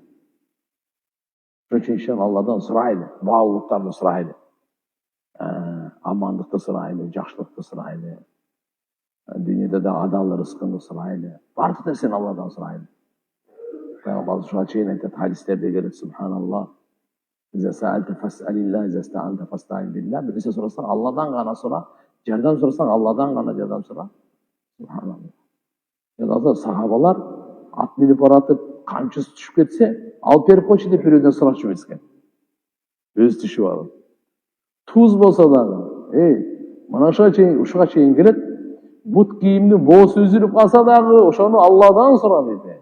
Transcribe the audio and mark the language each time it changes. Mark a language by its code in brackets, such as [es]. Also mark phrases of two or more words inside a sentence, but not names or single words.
[ky] Ошон үчүн иншалла Алладан сурайлы, баалуулуктарды сурайлы. Амандыкты сурайлы, жакшылыкты сурайлы. Дүйнөдө да адал рызкыңды сурайлы. Бардык нерсени Алладан сурайлы. Пайгамбар ушуга чейин айтат, хадистерде келет, субханаллах. [ar] إذا سألت فاسأل الله، إذا استعنت فاستعن بالله. [ky] Bir nерсе сурасаң Алладан гана сура, жардам сурасаң Алладан гана жардам сура. Субханаллах. Азыр сахабалар ат минип баратып, камчысы түшүп кетсе, алып берип койчу деп бирөөдөн сурачу эмес экен. Өзү түшүп алып. Туз болсо дагы, мына ушуга чейин келет, бут кийимдин боосу үзүлүп калса дагы, ошону Алладан сура дейт.